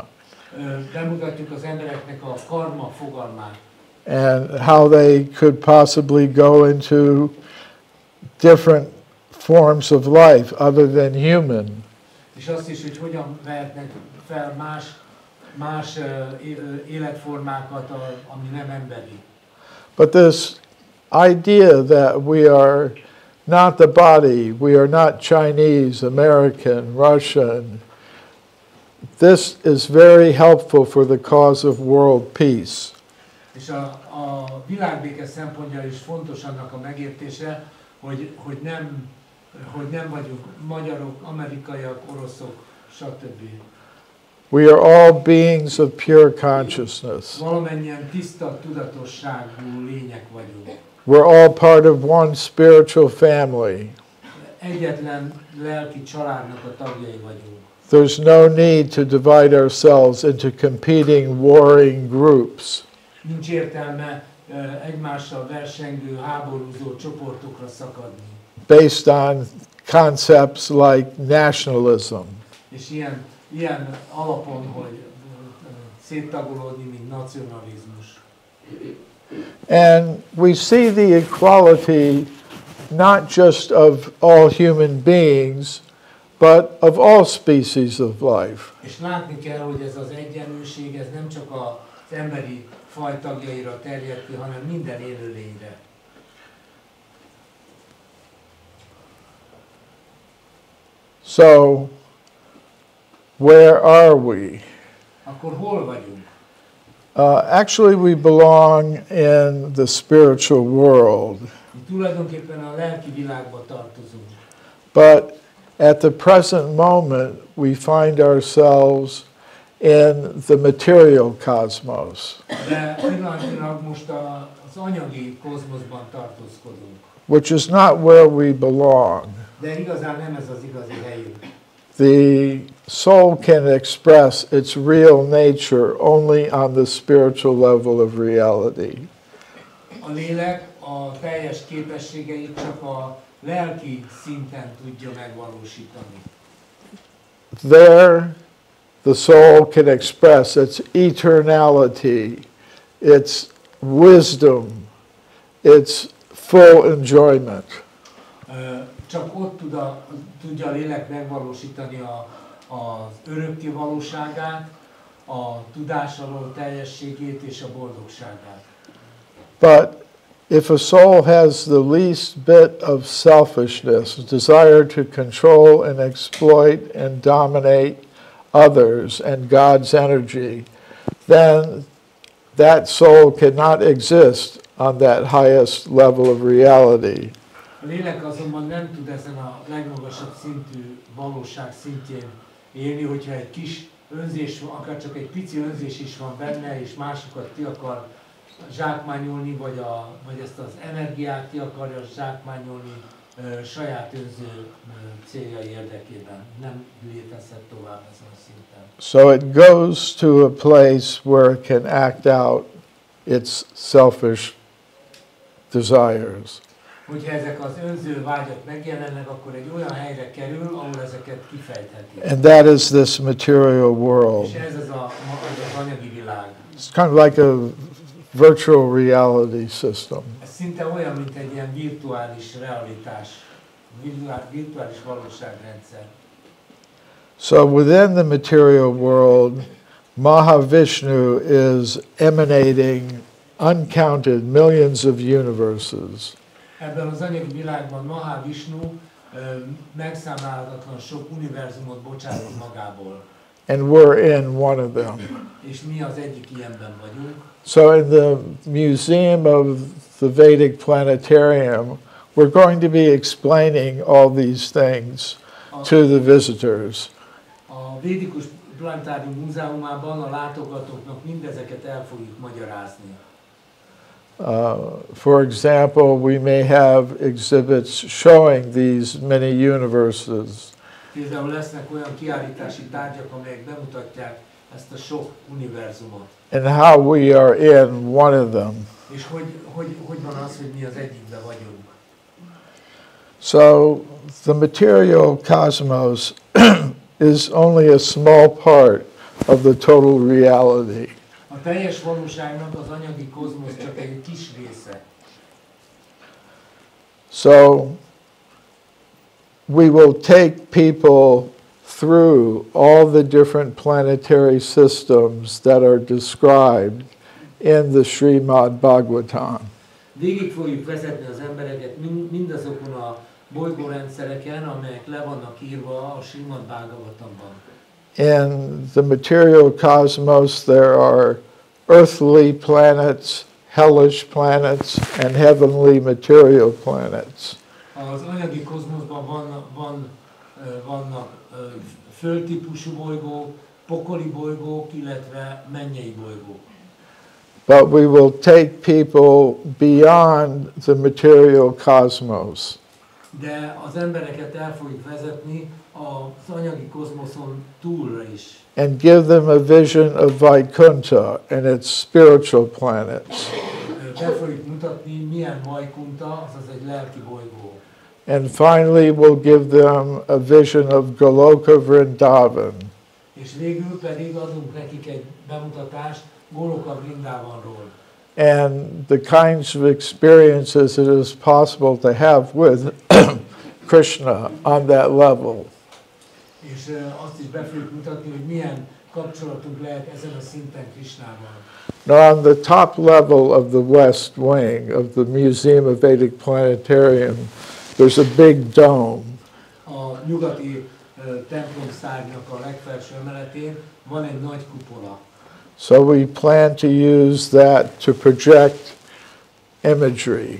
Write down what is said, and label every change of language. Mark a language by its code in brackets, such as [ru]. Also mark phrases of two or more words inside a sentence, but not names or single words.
[hu] Bemutatjuk az embereknek a karma fogalmát. [en] and how they could possibly go into different forms of life other than human. [hu] És azt is, hogy hogyan vehetnek fel más életformákat, ami nem emberi. [en] But this idea that we are not the body, we are not Chinese, American, Russian, this is very helpful for the cause of world peace. [hu] És a világbéke szempontjából is fontos annak a megértése, hogy nem vagyunk magyarok, amerikaiak, oroszok, stb. [en] We are all beings of pure consciousness. [hu] Valamennyien tiszta tudatosságú lények vagyunk. [en] We're all part of one spiritual family. [hu] Egyetlen lelki családnak a tagjai vagyunk. [en] There's no need to divide ourselves into competing, warring groups. [hu] Nincs értelme egymással versengő, háborúzó csoportokra szakadni. [en] Based on concepts like nationalism. [hu] És ilyen alapon, hogy széttagolódni, mint nacionalizmus. [en] And we see the equality not just of all human beings, but of all species of life. [hu] És látni kell, hogy ez az egyenlőség, ez nem csak az emberi faj tagjaira terjed ki, hanem minden élőlényre. [en] So, where are we? [hu] Akkor hol vagyunk? [en] Actually, we belong in the spiritual world. [hu] Mi tulajdonképpen a lelki világba tartozunk. [en] But at the present moment, we find ourselves in the material cosmos, [hu] De pillanatnyilag most az anyagi kozmoszban tartózkodunk. [en] which is not where we belong. [hu] De igazán nem ez az igazi helyünk. [en] The soul can express its real nature only on the spiritual level of reality. [hu] A lélek a teljes képességeit csak a lelki szinten tudja megvalósítani. [en] There, the soul can express its eternality, its wisdom, its full enjoyment. [hu] Csak ott tudja a lélek megvalósítani az örökké valóságát, a tudásról teljességét és a boldogságát. [en] But if a soul has the least bit of selfishness, desire to control and exploit and dominate others and God's energy, then that soul cannot exist on that highest level of reality. [hu] A lélek azonban nem tud ezen a legmagasabb szintű valóság szintjén élni, hogyha egy kis önzés, akár csak egy pici önzés is van benne, és másokat ki akar zsákmányolni, vagy ezt az energiát ki akarja zsákmányolni saját önző céljai érdekében. Nem létezhet tovább ezen a szinten. [en] So it goes to a place where it can act out its selfish desires. [hu] Hogyha ezek az önző vágyak megjelennek, akkor egy olyan helyre kerül, ahol ezeket kifejtheti. [en] And that is this material world. [hu] És ez az anyagi világ. [en] It's kind of like a virtual reality system. [hu] Ez szinte olyan, mint egy ilyen virtuális realitás, virtuális valóságrendszer. [en] So within the material world, Mahavishnu is emanating uncounted millions of universes. [hu] Ebben az anyagi világban Mahavishnu megszámlálhatatlan sok univerzumot bocsátott magából. [en] And we're in one of them. [hu] És mi az egyik ilyenben vagyunk. [en] So in the Museum of the Védikus Planetárium, we're going to be explaining all these things to the visitors. [hu] A Védikus Planetárium Múzeumában a látogatóknak mindezeket el fogjuk magyarázni. [en] For example, we may have exhibits showing these many universes. [hu] Például lesznek olyan kiállítási tárgyak, amelyek bemutatják ezt a sok univerzumot. [en] And how we are in one of them. [hu] És hogy van az, hogy mi az egyikben vagyunk. [en] So the material cosmos is only a small part of the total reality. [hu] A teljes valóságnak az anyagi kozmosz csak egy kis része. [en] So we will take people through all the different planetary systems that are described in the Srimad Bhagavatam. [hu] Végig fogjuk vezetni az embereket mindazokon a bolygórendszereken, amelyek le vannak írva a Srimad Bhagavatamban. [en] In the material cosmos, there are earthly planets, hellish planets, and heavenly material planets. [hu] Az anyagi kozmoszban vannak földtípusú bolygók, pokoli bolygók, illetve mennyei bolygók. [en] But we will take people beyond the material cosmos. [hu] De az embereket el fogjuk vezetni az anyagi kozmoszon túlra is. [en] And give them a vision of Vaikuntha and its spiritual planets. [hu] Be fogjuk mutatni, milyen Vaikunta, azaz egy lelki bolygó. [en] And finally, we'll give them a vision of Goloka Vrindavan. [hu] És végül pedig adunk nekik egy bemutatást Goloka Vrindavanról. [en] And the kinds of experiences it is possible to have with Krishna on that level. [hu] És azt is be fogjuk mutatni, hogy milyen kapcsolatunk lehet ezen a szinten Krishnával. [en] Now, on the top level of the West Wing of the Museum of Védikus Planetárium, there's a big dome. [hu] A nyugati templom szárnynak a legfelső emeletén van egy nagy kupola. [en] So we plan to use that to project imagery